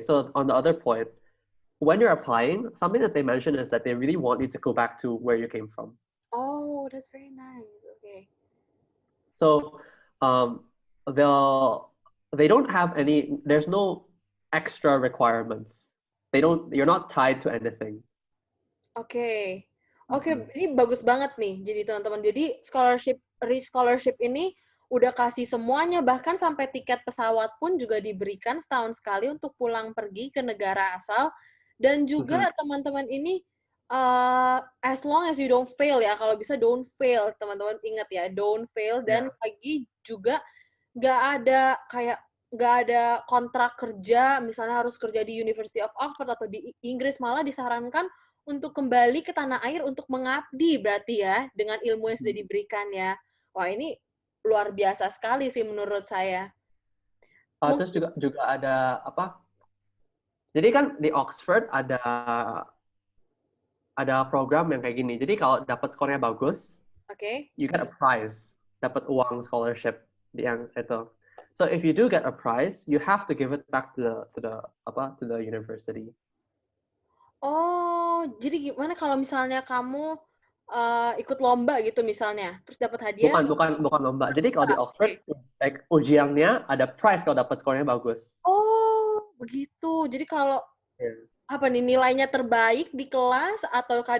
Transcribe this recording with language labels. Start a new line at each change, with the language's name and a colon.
English: So on the other point, when you're applying, something that they mention is that they really want you to go back to where you came from. Oh, that's very nice. Okay. So um, they'll they don't have any. There's no extra requirements. You're not tied to anything.
Indonesian: Oke. Oke, Mhm. ini bagus banget nih. Jadi teman-teman, jadi scholarship ini udah kasih semuanya, bahkan sampai tiket pesawat pun juga diberikan setahun sekali untuk pulang pergi ke negara asal. Dan juga Mhm. teman-teman ini,
English: as long as you don't fail ya,
Indonesian: kalau bisa
English: don't fail,
Indonesian: teman-teman ingat ya,
English: don't fail.
Indonesian: Dan
English: Yeah.
Indonesian: lagi juga nggak ada kayak nggak ada kontrak kerja, misalnya harus kerja di University of Oxford atau di Inggris, malah disarankan untuk kembali ke tanah air untuk mengabdi berarti ya, dengan ilmu yang sudah diberikan ya. Wah, ini luar biasa sekali sih menurut saya. Terus Mungkin juga ada apa? Jadi kan di Oxford ada program yang kayak gini. Jadi kalau dapat skornya bagus, oke.
English: you get a prize,
Indonesian: dapat uang scholarship di yang itu.
English: So if you do get a prize, you have to give it back to the university.
Indonesian: Oh, jadi gimana kalau misalnya kamu ikut lomba gitu misalnya, terus dapat hadiah? Bukan lomba. Jadi kalau di Oke. Oxford, like ujiannya ada prize kalau dapat skornya bagus. Oh, begitu. Jadi kalau
English: Yeah.
Indonesian: apa nih, nilainya terbaik di kelas ataukah